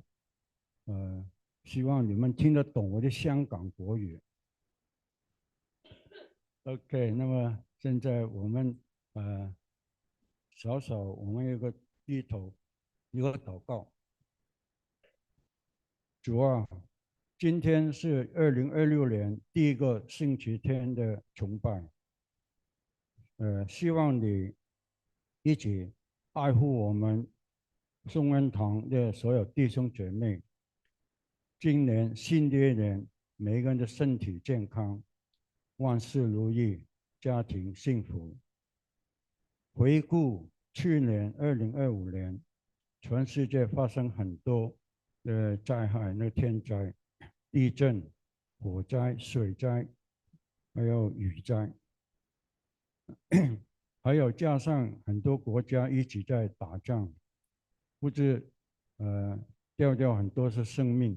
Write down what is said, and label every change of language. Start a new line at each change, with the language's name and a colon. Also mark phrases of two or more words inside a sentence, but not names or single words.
Chinese: 希望你們聽得懂我的香港國語。OK， 那麼現在我們我們有個低頭一個禱告。主啊，今天是2026年第一個星期天的崇拜。希望你一起愛護我們頌恩堂的所有弟兄姐妹。今年新的一年，每個人的身體健康，萬事如意，家庭幸福。回顧去年2025年，全世界發生很多的災害，天災、地震、火災、水災，還有雨災，還有加上很多國家一直在打仗，不止掉很多是生命。